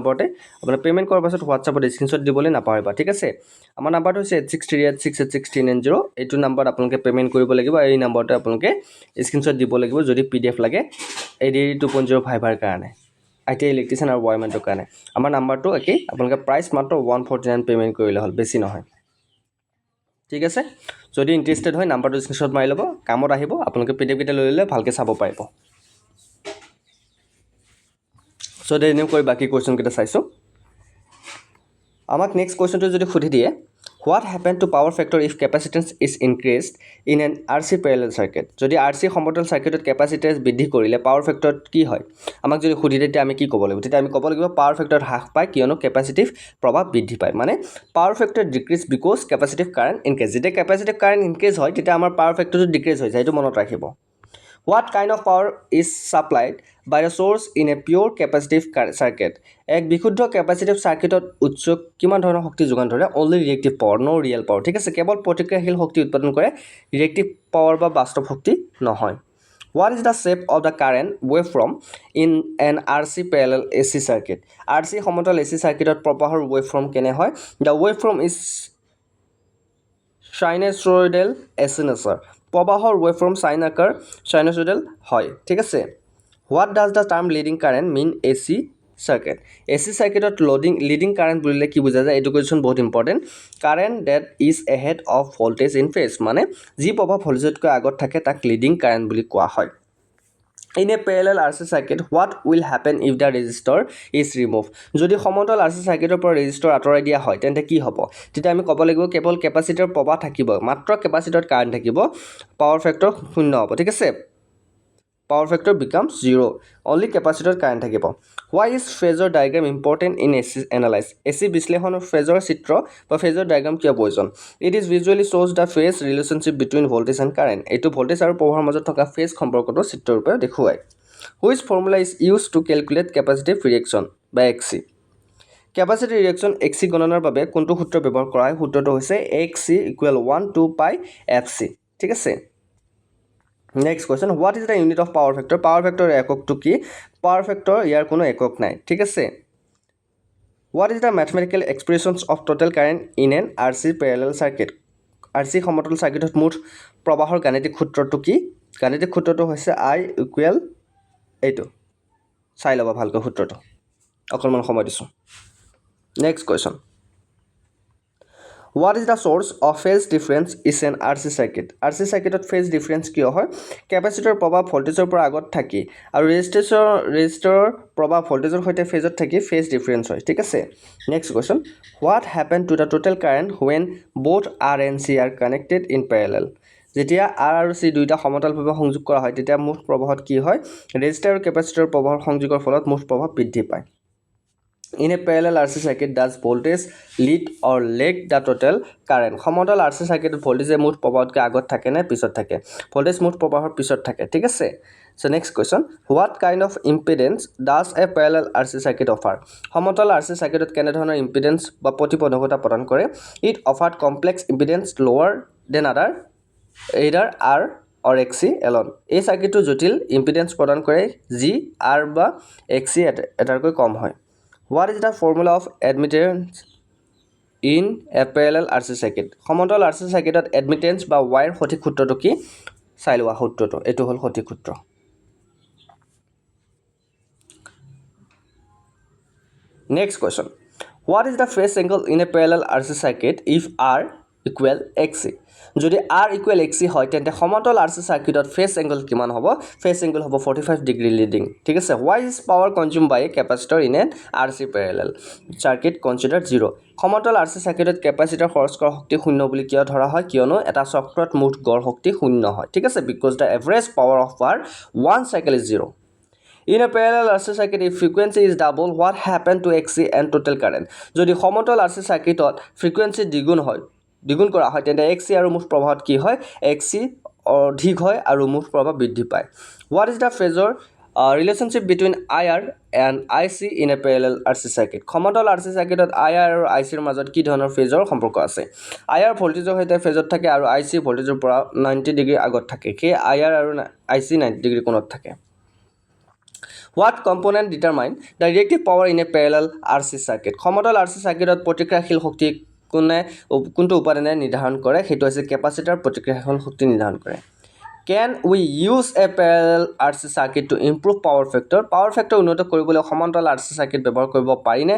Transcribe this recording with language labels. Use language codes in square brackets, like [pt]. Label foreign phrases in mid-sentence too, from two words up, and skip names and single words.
[as] নম্বৰতে আপোনাৰ পেমেন্ট কৰাৰ পাছত WhatsAppত স্ক্ৰিনশ্বট দিবলৈ নাপাহৰিবা ঠিক আছে আমাৰ নম্বৰটো হৈছে 8638666390 এইটো নম্বৰত আপোনালোকে পেমেন্ট কৰিব লাগিব এই নম্বৰতে আপোনালোকে স্ক্ৰিনশ্বট দিব লাগিব যদি PDF লাগে ADRE 2.0 ফাইবাৰ কাৰণে IT ইলেক্ট্ৰিচিয়ান আৰু ওয়াৰমেনৰ কাৰণে আমাৰ নম্বৰটো একে আপোনালোকে প্ৰাইস মাত্ৰ 149 পেমেন্ট কৰিলে হল বেছি নহয় ঠিক আছে যদি ইন্টাৰেস্টেড হয় নম্বৰটো স্ক্ৰিনশ্বট মাৰি ল'ব কামত আহিব আপোনালোকে PDF কিটা লৈ ললে ভালকে চাব পাৰিব [en] So they new koi baki question kita saiso amak next question [as] তো যদি খুদি দিয়ে [en] what happened to power factor if capacitance is increased in an RC parallel circuit [as] jodi RC সমান্তৰাল circuitত capacitance বৃদ্ধি কৰিলে [en] power factor [as] কি হয় আমাক যদি খুদি দিতে আমি কি ক'ব লাগিব তেতিয়া আমি ক'ব লাগিব [en] power factor [as] হ্ৰাস পায় কিয়নো capacitive প্ৰভাৱ বৃদ্ধি পায় মানে [en] power factor decrease because capacitive current increase [as] যেতিয়া [en] capacitive current increase [as] হয় তেতিয়া আমাৰ [en] power factor decrease [as] হৈ যায় এটো মনত ৰাখিব [en] What kind of power is supplied by a source in a pure capacitive circuit? [as] এক বিশুদ্ধ [en] capacitive circuit [as] ত উৎস কিমান ধৰণৰ শক্তি যোগান ধৰে [en] only reactive power no real power [as] ঠিক আছে কেৱল প্ৰতিক্ৰিয়াশীল শক্তি উৎপাদন কৰে [en] reactive power [as] বা বাস্তৱ শক্তি নহয় [en] What is the shape of the current waveform in an RC parallel AC circuit? [as] RC সমান্তৰাল [en] AC circuit [as] ত প্ৰবাহৰ waveform কেনে হয় [en] The waveform is sinusoidal [as] ascensor প্ৰবাহৰ waveform সাইন আকাৰ sinusoidal হয় ঠিক আছে [en] What does the term leading current mean AC circuit AC circuit [as] ত [en] leading current [as] বুলিলে কি বুজা যায় এটো কোৱেশ্চন বহুত ইম্পৰ্টেন্ট [en] current that is ahead of voltage in phase [as] মানে যি প্ৰবাহ ভোল্টেজতকৈ আগত থাকে তাক [en] leading current [as] বুলি কোৱা হয় [en] In a parallel RC circuit what will happen if the resistor is removed [as] যদি সমান্তৰাল [en] RC circuit [as] ৰ পৰা resistor আঁতৰাই দিয়া হয় তেন্তে কি হ'ব তেতিয়া আমি ক'ব লাগিব কেৱল capacitor প্ৰবাহ থাকিব মাত্ৰ [en] capacitor current [as] থাকিব [en] power factor [as] শূন্য হ'ব ঠিক আছে [en] power factor becomes 0 only capacitor current থাকিব why is phasor diagram important in AC analysis AC বিশ্লেষণৰ phasor [as] চিত্ৰ বা [en] phasor diagram [as] কিয় প্ৰয়োজন [en] it is visually shows the phase relationship between voltage and current এটো voltage [as] আৰু প্ৰবাহৰ মাজত থকা [en] phase [as] সম্পৰ্কটো চিত্ৰৰ ৰূপে দেখুৱায় [en] which formula is used to calculate capacitive reaction by XC capacitive reaction XC [as] গণনাৰ বাবে কোনটো সূত্ৰ ব্যৱহাৰ কৰা হয় সূত্ৰটো হৈছে [en] XC = 1 2 pi FC [as] ঠিক আছে [en] Next question what is the unit of power factor power factor [as] একক to কি [en] power factor [as] ইয়াৰ কোনো একক নাই ঠিক আছে [en] What is the mathematical expressions of total current in an RC parallel circuit [as] RC সমতল সার্কিটত মুঠ প্রবাহৰ গাণিতিক সূত্ৰটো কি গাণিতিক সূত্ৰটো হৈছে [en] I ইকুৱেল [as] এইটো চাই লবা ভালকৈ সূত্ৰটো অকলমান সময় দিছো [en] next question What is the source of phase difference is an RC circuit? RC circuit phase difference [as] কিয় হয় ক্যাপাসিটৰ প্ৰবাহ ভোল্টেজৰ পৰা আগত থাকি আৰু ৰেজিস্টৰৰ প্ৰবাহ ভোল্টেজৰ সৈতে ফেজত থাকি [en] phase difference [as] হয় ঠিক আছে [en] next question What happened to the total current when both R and C are connected in parallel? [as] যেতিয়া R আৰু C দুইটা সমতলভাৱে সংযোগ কৰা হয় তেতিয়া মুঠ প্ৰবাহত কি হয় ৰেজিস্টাৰ আৰু ক্যাপাসিটৰ প্ৰবাহৰ সংযোগৰ ফলত মুঠ প্ৰবাহ বৃদ্ধি পায় [en] In a parallel RC circuit, does voltage lead or lag the total current? [as] সমতল [en] RC circuit voltage [as] মুঠ প্ৰবাহতকৈ আগত থাকে নে পিছত থাকে voltage মুঠ প্ৰবাহৰ পিছত থাকে ঠিক আছে so [en] next question what kind of impedance does a parallel RC circuit offer সমতল RC circuit [as] কেনে ধৰণৰ [en] impedance [as] বা প্ৰতিপদকতা প্ৰদান কৰে [en] it offered complex impedance lower than either R or XC alone [as] এই সার্কিটটো জটিল [en] impedance [as] প্ৰদান কৰে যি R বা XC এটাৰকৈ কম হয় [en] What is the formula of admittance in a parallel RC circuit? [as] সমতল [en] RC circuitত admittance [as] বা Y ৰ সঠিক সূত্ৰটো কি চাই লোৱা সূত্ৰটো এটো হল সঠিক সূত্ৰ [en] Next question What is the phase angle in a parallel RC circuit if R equal XC যদি R equal XC [as] হয় তেন্তে সমতল [en] RC circuitত phase angle [as] কিমান হ'ব [en] phase angle হ'ব 45 degree leading [as] ঠিক আছে [en] why is power consumed by a capacitor in an RC parallel circuit considered 0 সমতল RC circuitত capacitor [as] খৰচ কৰা শক্তি শূন্য বুলি কিয় ধৰা হয় কিয়নো এটা চক্ৰত মুঠ গড় শক্তি শূন্য হয় ঠিক আছে [en] because the average power of one cycle is 0 In a parallel RC circuit, if frequency is double, what happened to XC and total current? [as] যদি সমতল [en] RC circuitত frequency [as] দ্বিগুণ কৰা হয় তেন্তে XC আৰু মুঠ প্ৰবাহত কি হয় XC অধিক হয় আৰু মুঠ প্ৰবাহ বৃদ্ধি পায় [en] What is the phasor relationship between IR and IC in a parallel RC circuit? [as] সমতল [en] RC circuit [as] ত IR আৰু IC ৰ মাজত কি ধৰণৰ phasor সম্পৰ্ক আছে IR ভোল্টেজৰ সৈতে ফেজত থাকে আৰু IC ভোল্টেজৰ পৰা 90 ডিগ্ৰী আগত থাকে কি IR আৰু IC 90 ডিগ্ৰী কোণত থাকে [en] What component determine the reactive power in a parallel RC circuit? [as] সমতল [en] RC circuit [as] ত প্ৰতিক্ৰিয়াশীল শক্তি কোনটো উপাদানে নিৰ্ধাৰণ কৰে হেতু আছে ক্যাপাসিটৰ প্ৰতিক্ৰিয়াশীল শক্তি নিৰ্ধাৰণ কৰে [en] Can we use a parallel RC circuit to improve power factor? Power factor [as] উন্নত কৰিবলৈ সমান্তৰাল [en] RC circuit [as] ব্যৱহাৰ কৰিব পাৰি নে?